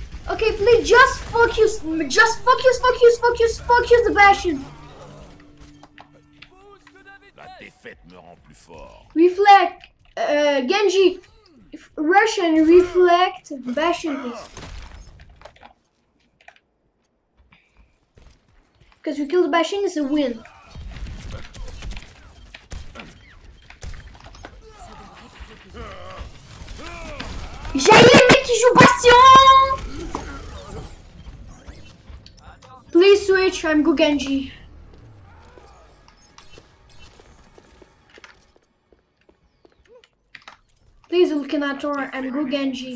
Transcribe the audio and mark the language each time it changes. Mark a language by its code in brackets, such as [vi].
[en] Okay, please just focus the bastion. [fr] La défaite me rend plus fort. [en] Reflect, Genji, rush and reflect bastion, please. Because we kill the bastion, it's a win. [fr] J'ai le mec qui joue bastion. [en] Please switch, I'm go Genji. Please Ulkinator, I'm go Genji.